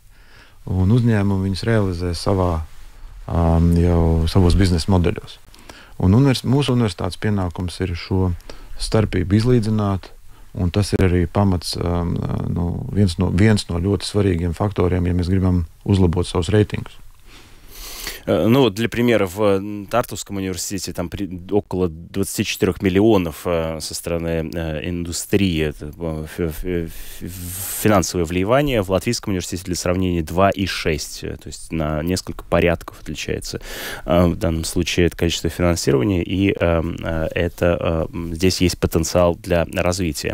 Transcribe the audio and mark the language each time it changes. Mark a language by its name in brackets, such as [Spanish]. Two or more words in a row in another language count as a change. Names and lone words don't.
[Latvian] Un uzņēmumi viņas realizē savos biznesa modeļos. Un mūsu universitātes pienākums ir šo starpību izlīdzināt. Un tas ir arī pamats, viens no ļoti svarīgiem faktoriem, ja mēs gribam uzlabot savus reitingus. [Russian] Ну, для примера, в Тартовском университете там около 24 миллионов со стороны индустрии финансовое вливание. В Латвийском университете, для сравнения, 2,6. То есть на несколько порядков отличается в данном случае это количество финансирования, и здесь есть потенциал для развития.